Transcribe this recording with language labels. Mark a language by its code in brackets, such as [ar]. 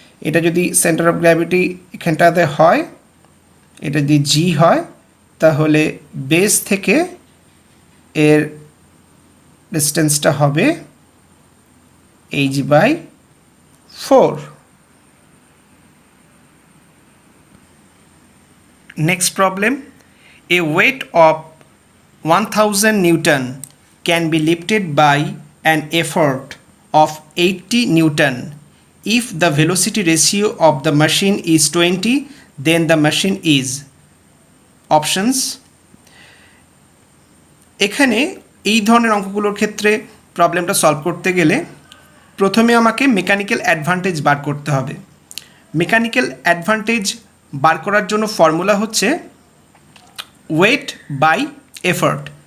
[bn] এটা যদি centre of gravity এখানটাতে হয়, এটা যদি জি হয়, তাহলে বেস থেকে এর ডিস্টেন্সটা হবে h/4। [en] Next problem, a weight of 1000 Newton can be lifted by an effort of 80 Newton. If the velocity ratio of the machine is 20, then the machine is. Options. [bn] এখানে এই ধরনের অঙ্কগুলোর ক্ষেত্রে প্রবলেমটা সলভ করতে গেলে প্রথমে আমাকে মেকানিক্যাল অ্যাডভান্টেজ বার করতে হবে। মেকানিক্যাল অ্যাডভান্টেজ বার করার জন্য ফর্মুলা হচ্ছে ওয়েট বাই এফর্ট।